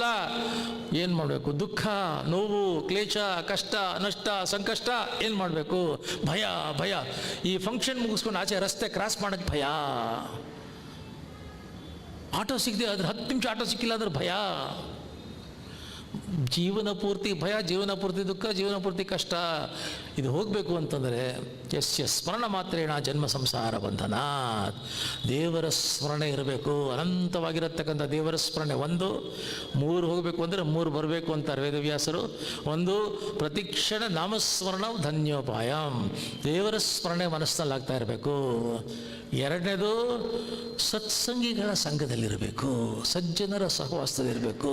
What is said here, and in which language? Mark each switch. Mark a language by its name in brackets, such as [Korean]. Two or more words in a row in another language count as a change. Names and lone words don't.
[Kannada] ಏನು ಮಾಡಬೇಕು? ದುಃಖ, ನೋವು, ಕ್ಲೇಶ, ಕಷ್ಟ, ನಷ್ಟ, ಸಂಕಷ್ಟ. ಏನು ಮಾಡಬೇಕು? ಭಯ. ಭಯ. ಈ ಫಂಕ್ಷನ್ ಮುಗಿಸ್ಕೊಂಡು ಆಚೆ ರಸ್ತೆ ಕ್ರಾಸ್ ಮಾಡೋಕ್ಕೆ ಭಯ. ಆಟೋ ಸಿಗದೆ ಅದ್ರ 10 ನಿಮಿಷ ಆಟೋ ಸಿಕ್ಕಿಲ್ಲ ಅಂದ್ರೆ ಭಯ. ಜೀವನ ಪೂರ್ತಿ ಭಯ, ಜೀವನ ಪೂರ್ತಿ ದುಃಖ, ಜೀವನ ಪೂರ್ತಿ ಕಷ್ಟ. ಇದು ಹೋಗಬೇಕು ಅಂತಂದರೆ [Sanskrit] ಯಸ್ಯ ಸ್ಮರಣ ಮಾತ್ರೇಣ ಜನ್ಮ ಸಂಸಾರ ಬಂಧನ. [Kannada] ದೇವರ ಸ್ಮರಣೆ ಇರಬೇಕು, ಅನಂತವಾಗಿರತಕ್ಕಂಥ ದೇವರ ಸ್ಮರಣೆ. 1 3 ಹೋಗಬೇಕು ಅಂದರೆ 3 ಬರಬೇಕು ಅಂತಾರೆ ವೇದವ್ಯಾಸರು. 1 ಪ್ರತಿಕ್ಷಣ ನಾಮಸ್ಮರಣ ಧನ್ಯೋಪಾಯಂ, ದೇವರ ಸ್ಮರಣೆ ಮನಸ್ಸಿನಲ್ಲಿ ಆಗ್ತಾ ಇರಬೇಕು. 2ನೇದು ಸತ್ಸಂಗಿಗಳ ಸಂಘದಲ್ಲಿರಬೇಕು, ಸಜ್ಜನರ ಸಹವಾಸದಲ್ಲಿರಬೇಕು.